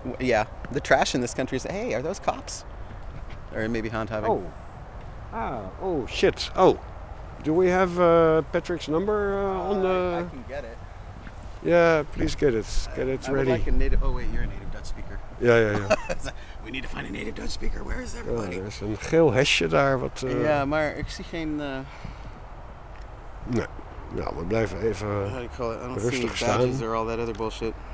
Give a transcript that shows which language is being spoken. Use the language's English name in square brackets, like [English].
[English] Yeah, the trash in this country is. Hey, are those cops? Or maybe hound having. Oh. Ah, oh shit. Oh. Do we have Patrick's number on the... I can get it. Yeah, please get it. Get it ready. I would like a native... Oh, wait, you're a native Dutch speaker. Yeah, yeah, yeah. We need to find a native Dutch speaker. Where is everybody? Oh, there's [Dutch] een geel hesje daar. Wat, [English] yeah, [Dutch] maar ik zie geen... Nee. Ja, we blijven even rustig staan. [English] I don't see badges or all that other bullshit.